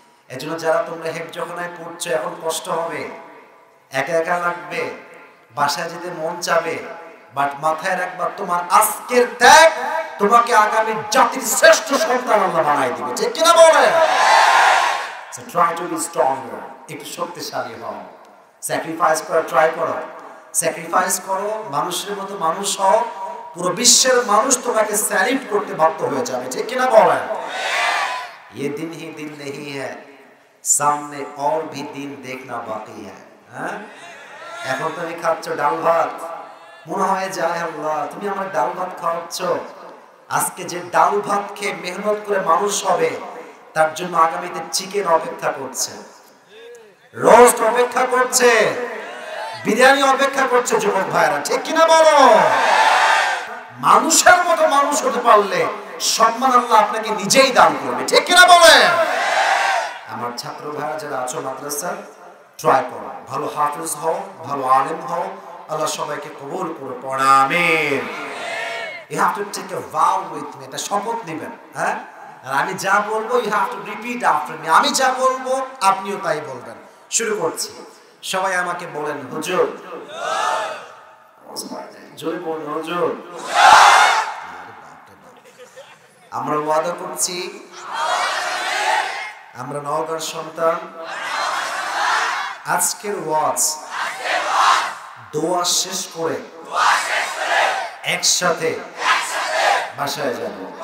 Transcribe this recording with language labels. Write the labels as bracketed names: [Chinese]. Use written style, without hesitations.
[Bangla] এজন্য যারা তোমরা হেফজখানায় পড়ছো, এখন কষ্ট হবে, একা একা লাগবে, বাসায় যেতে মন চাবে, বাট মাথায় রাখবা তোমার আজকের ত্যাগ তোমাকে আগামী জাতির শ্রেষ্ঠ সন্তান আল্লাহ বানাই দিবে, ঠিক কিনা বলেন? [English] So try to be stronger, [Bangla] একটু শক্তিশালী হও, স্যাক্রিফাইস করা ট্রাই করো, স্যাক্রিফাইস করো, মানুষের মতো মানুষ হও, পুরো বিশ্বের মানুষ তোমাকে স্যালিউট করতে বাধ্য হয়ে যাবে, ঠিক কিনা বলেন? [Hindi] ये दिन ही दिन नहीं है, सामने और भी दिन देखना बाकी है। [Bangla] হ্যাঁ, এখন তুমি খাচ্ছ ডাল ভাত, মনে হয় যায় আল্লাহ তুমি আমার ডাল ভাত খাওয়াচ্ছ। আজকে যে ডাল ভাত খেয়ে মেহনত করে মানুষ হবে, তার জন্য আগামীতে চিকেন অপেক্ষা করছে, রোস্ট অপেক্ষা করছে, বিরিয়ানি অপেক্ষা করছে, যুবক ভাইরা, ঠিক কিনা বলো? মানুষের মতো মানুষ হতে পারলে সম্মান আল্লাহ আপনাকে নিজেই দান করবে, ঠিক কিনা বলেন? আমার ছাত্র ভাইরা যারা আছো মাদ্রাসা, ট্রাই করো, ভালো হাফেজ হও, ভালো আলেম হও, আল্লাহ সবাইকে কবুল করে পড়া, আমিন। [English] You have to take a vow with me, [Bangla] এটা শপথ নেবেন, হ্যাঁ? আর আমি যা বলবো [English] you have to repeat after me, [Bangla] আমি যা বলবো আপনিও তাই বলবেন। শুরু করছি, সবাই আমাকে বলেন হুজুর। জোরে বলুন হুজুর। আমরা ওয়াদা করছি, আমরা নওগাঁর সন্তান, আজকের ওয়াজ দোয়া শেষ করে একসাথে বাসায় যাব।